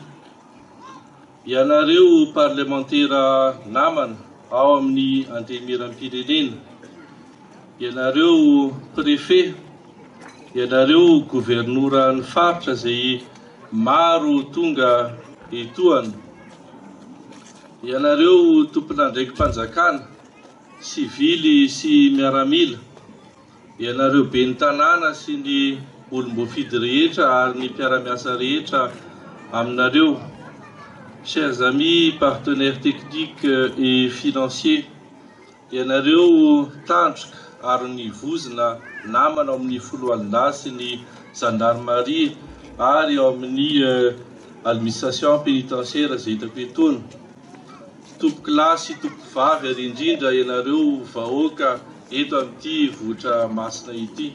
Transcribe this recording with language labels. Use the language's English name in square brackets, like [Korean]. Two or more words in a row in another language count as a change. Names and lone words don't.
[Malagasy] Ianareo parlementaira namana ao amin'ny antemeram-pirenena, ianareo préfet, ianareo gouvernora ny faritra izay maro tonga etoana, ianareo tompon'andraiki-panjakana, sivily sy miaramila, ianareo ben'ny tanàna sy ny olom-boafidy rehetra ary ny mpiara-miasa rehetra aminareo, [French] chers amis, partenaires techniques et financiers, [Malagasy] ianareo tandroka ary ny vozona namana ao amin'ny foloalindahy sy ny gendarmerie ary ao amin'ny [French] administration pénitentiaire [Malagasy] izay hitako etona, tompoky lahy sy tompoky vavy ary indrindra ianareo vahoaka eto amin'ity vohitra masina ity.